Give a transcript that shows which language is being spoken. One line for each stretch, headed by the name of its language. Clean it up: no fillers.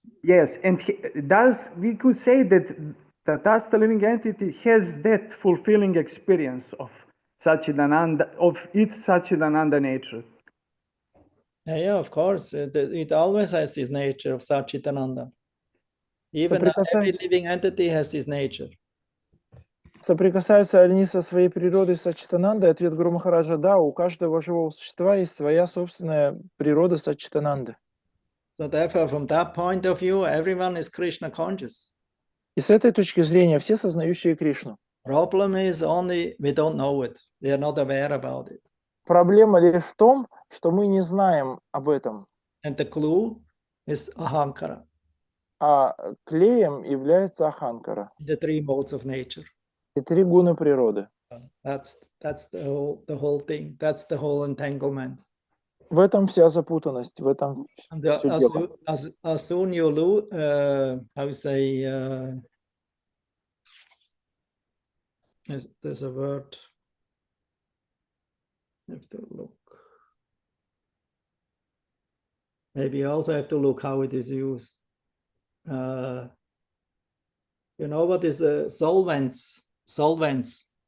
English: Yes, and we could say that the living entity has that fulfilling experience of Satchidananda, of its Satchidananda nature. Yeah, of course. It always has this nature of Satchitananda. Even every living entity has this nature.
Russian: Соприкасаются они со своей природой Саччитананды? Ответ Гуру Махараджа: да, у каждого живого существа есть своя собственная природа Саччитананды.
English: So therefore, from that point of view, everyone is Krishna conscious.
Russian: И с этой точки зрения все сознающие Кришну.
English: Problem is only we don't know it. We are not aware about it.
Russian: Проблема лишь в том, что мы не знаем об этом.
English: And the clue is ahankara.
Russian: А клеем является аханкара.
English: The three modes of nature.
Russian: И три гуны природы.
English: That's the whole thing. That's the whole entanglement.
Russian: В этом вся запутанность, в этом все дело.
English: As soon you lose, how you say, there's a word. I have to look. Maybe you also have to look how it is used. You know what is solvents? Solvent.